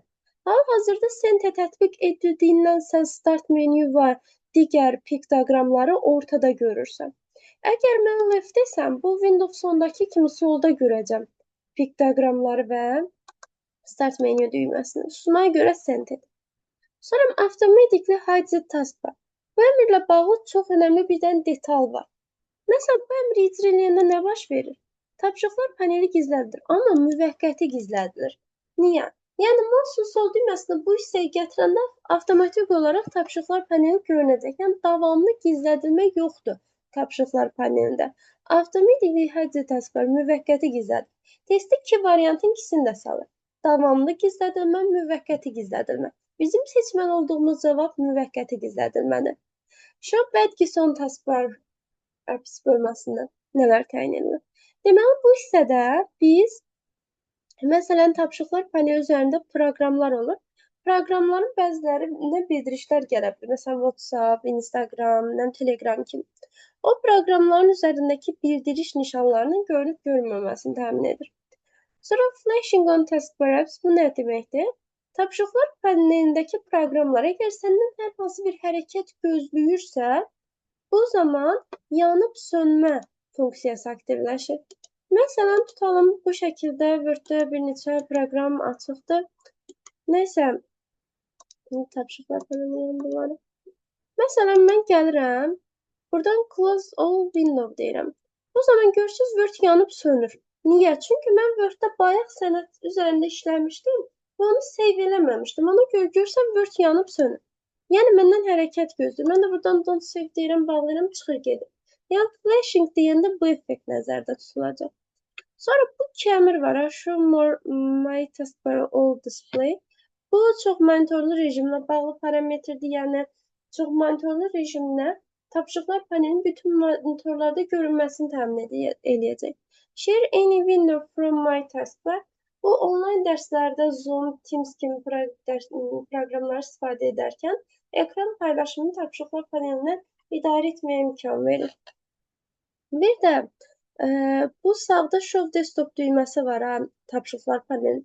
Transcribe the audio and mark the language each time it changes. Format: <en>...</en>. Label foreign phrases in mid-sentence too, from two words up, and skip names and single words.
<az>Hal-hazırda Center tətbiq edildiyindən sən start menü var, digər piktogramları ortada görürsən. Əgər mən left desəm, bu Windows 10-dakı kimi solda görəcəm piktogramları və start menü düyməsini. Sunaya görə Center. Sonra</az> <en>automatically hide the taskbar.</en> <az>Bu əmrlə bağlı çox önəmli bir dənə detal var. Məsələn, bu əmri icra edəndə nə baş verir? Tapşırıqlar paneli gizlədilir, amma müvəqqəti gizlədilir. Niyə? Yəni, mouse sol düyməsində bu hissəyi gətirəndə avtomatik olaraq tapşırıqlar paneli görünəcək. Yəni, davamlı gizlədilmə yoxdur tapşırıqlar panelində.</az> <en>Automatically hide taskbar</en> <az>müvəqqəti gizlədir. Testdə iki variantın ikisini də salır. Davamlı gizlədilmə, müvəqqəti gizlədilmə. Bizim seçməli olduğumuz cavab müvəqqəti gizlədilmədir.</az> <en>Show badges on taskbar</en> <az>bölməsində nələr təyin edilir? Deməli, bu hissədə biz məsələn, tapşırıqlar paneli üzərində proqramlar olur. Proqramların bəzilərinə bildirişlər gələ bilir. Məsələn, WhatsApp, Instagram, Telegram kimi. O proqramların üzərindəki bildiriş nişanlarının görünüb görünməməsini təmin edir. Sonra</az> <en>flashing on taskbar apps</en> <az>bu nə deməkdir? Tapşırıqlar panelindəki proqramlar əgər səndən hər hansı bir hərəkət gözləyirsə, bu zaman yanıb sönmə funksiyası aktivləşir. Məsələn, tutalım bu şəkildə Word-də bir neçə proqram açıqdır. Nəysə, tapşırıqlar panelinin bunları. Məsələn, mən gəlirəm, buradan</az> <en>close all window</en> <az>deyirəm. Bu zaman görürsünüz Word yanıb sönür. Niyə? Çünki mən Word-də bayaq sənəd üzərində işləmişdim və onu save eləməmişdim. Ona görə görsəm Word yanıb sönür. Yəni, məndən hərəkət gözləyir. Mən də buradan</az> <en>don't save</en> <az>deyirəm, bağlayıram, çıxır gedir. Yəni, flashing deyəndə bu effekt nəzərdə tutulacaq. Sonra bu iki əmr var.</az> <en>Show my taskbar all display.</en> <az>Bu çox monitorlu rejimlə bağlı parametrdir. Yəni, çox monitorlu rejimlə tapşırıqlar panelinin bütün monitorlarda görünməsini təmin edəcək.</az> <en>Share any window from my taskbar.</en> <az>Bu, onlayn dərslərdə Zoom, Teams kimi proqramları istifadə edərkən ekran paylaşımını tapşırıqlar panelindən idarə etməyə imkan verir. Bir də bu sağda</az> <en>Show Desktop</en> <az>düyməsi var tapşırıqlar panelinin.</az>